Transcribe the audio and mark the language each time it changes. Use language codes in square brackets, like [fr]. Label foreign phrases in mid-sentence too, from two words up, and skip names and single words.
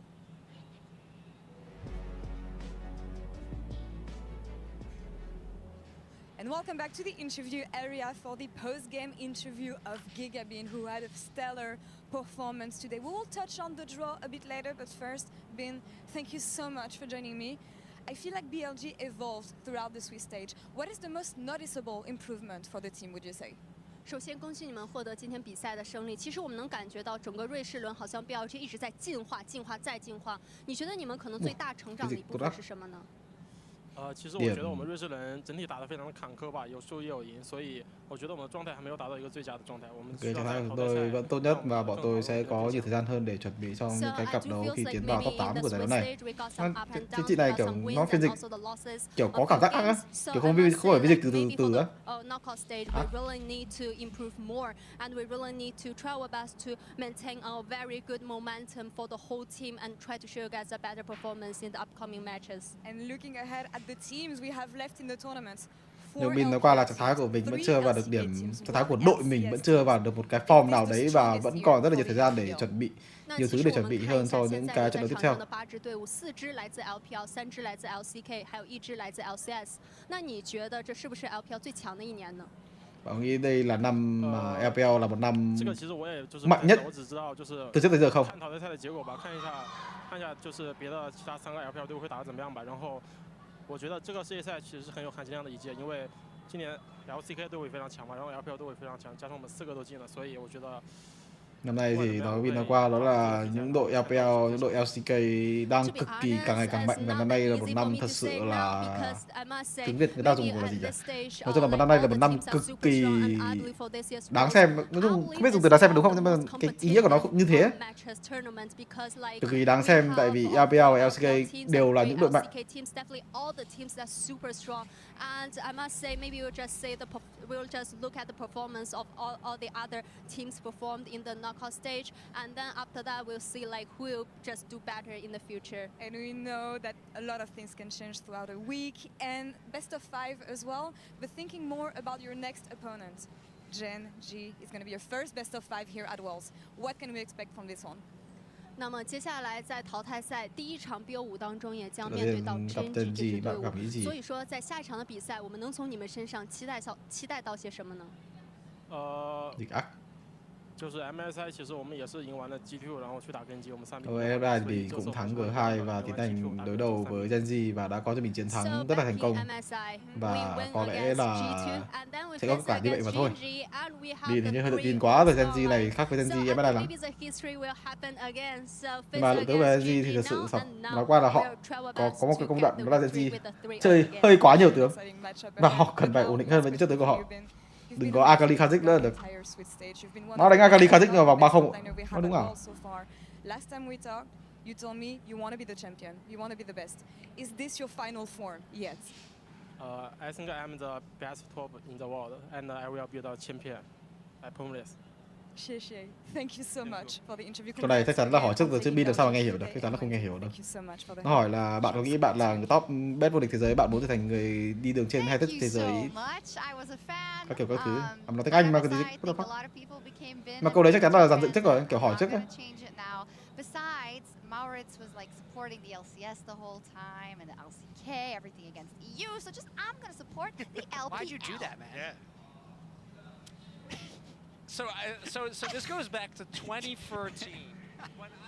[en] And welcome back to the interview area for the post-game interview of Gigabin, who had a stellar performance today. We will touch on the draw a bit later, but first, Bin, thank you so much for joining me. I feel like BLG evolved throughout the Swiss stage. What is the most noticeable improvement for the team, would you say? [zh] 首先，恭喜你们获得今天比赛的胜利。其实我们能感觉到整个瑞士轮好像 BLG 一直在进化、进化再进化。你觉得你们可能最大成长的一部分是什么呢？其实我觉得我们瑞士人整体打得非常的坎坷吧，有输也有赢，所以我觉得我们的状态还没有达到一个最佳的状态。我们需要在淘汰赛 [vi] tôi vẫn tốt nhất và bọn tôi sẽ có nhiều thời gian hơn để chuẩn bị cho những cái cặp đấu khi tiến vào top 8 của giải đấu này. Cái chị này kiểu nó phiên dịch kiểu có cảm giác á, kiểu không phải phiên dịch từ á. [en] Knockout stage, we really need to improve more, and we really need to try our best to maintain our very good momentum for the whole team and try to show you guys a better performance in the upcoming matches. And looking ahead at the teams we have left in the tournament. [vi] Nhưng mình nói qua là trạng thái của mình vẫn chưa vào được điểm, trạng thái của đội mình vẫn chưa vào được một cái form nào đấy và vẫn còn rất là nhiều thời gian để chuẩn bị, nhiều thứ để chuẩn bị hơn cho những cái trận đấu tiếp theo. [zh] 4 支来自 LPL, 3支来自 LCK, 还有1支来自 LCS. 那你觉得这是不是 LPL 最强的一年呢？ [vi] Bạn nghĩ đây là năm LPL là một năm mạnh nhất từ trước tới giờ không? [zh] 看淘汰赛的结果吧，看一下就是别的其他3个 LPL 队会打得怎么样吧。然后我觉得这个世界赛其实是很有含金量的一届，因为今年 LCK 队伍也非常强嘛，然后 LPL 队伍也非常强，加上我们4个都进了，所以我觉得。 [vi] Năm nay thì nói qua đó là những đội LPL, những đội LCK đang cực kỳ càng ngày càng mạnh và năm nay là một năm thật sự là tiếng Việt người ta dùng là gì nhỉ? Nói chung là năm nay là một năm cực kỳ đáng xem. Nói chung không biết dùng từ đáng xem đúng không, nhưng mà cái ý nghĩa của nó cũng như thế. Cực kỳ đáng xem tại vì LPL và LCK đều là những đội mạnh. [en] And I must say, maybe we'll just look at the performance of all the other teams performed in the knockout stage, and then after that we'll see like who will just do better in the future. And we know that a lot of things can change throughout a week and best of 5 as well. But thinking more about your next opponent, Gen G is going to be your first best of 5 here at Worlds. What can we expect from this one? [zh] 那么接下来在淘汰赛第1场 BO5 当中也将面对到 Gen G 这支队伍，所以说在下一场的比赛，我们能从你们身上期待到些什么呢？就是 MSI 其实我们也是赢完了 G2 然后去打跟 G， 我们3比 [vi] MSI thì cũng thắng G2 và tiến hành đối đầu với Gen G và đã có cho mình chiến thắng rất là thành công và có lẽ là sẽ có kết quả như vậy mà thôi. Vì hình như hơi tự tin quá rồi, Gen G này khác với Gen G MSI lắm. Nhưng mà lượng tới về Gen G thì thật sự nói qua là họ có một cái công đoạn đó là Gen G chơi hơi quá nhiều tướng và họ cần phải ổn định hơn với những chất tướng của họ. Đừng có Akali Kha'Zix nữa được. Nó đánh Akali Kha'Zix vào vòng 3-0. Nó đúng à? [en] Last time we talked, you told me you want to be the champion, you want to be the best. Is this your final form yet? I think I'm the best top in the world, and I will be the champion. I promise. Thank you so much for the interview. [vi] Câu này chắc chắn là hỏi trước rồi chứ Bin làm sao mà nghe hiểu được, chắc chắn là không nghe hiểu đâu. Nó hỏi là bạn có nghĩ bạn là người [en] top best [vi] vô địch thế giới, bạn muốn trở thành người đi đường trên hay tất thế giới? Các kiểu các thứ. Nói tiếng Anh mà cái gì cũng không. Mà câu đấy chắc chắn là dàn dựng trước rồi, kiểu hỏi trước ấy. [en] Maurits was like supporting the LCS the whole time and the LCK, everything against EU. So just I'm gonna support the LPL. Why'd you do that, man? Yeah. So this goes back to 2013. When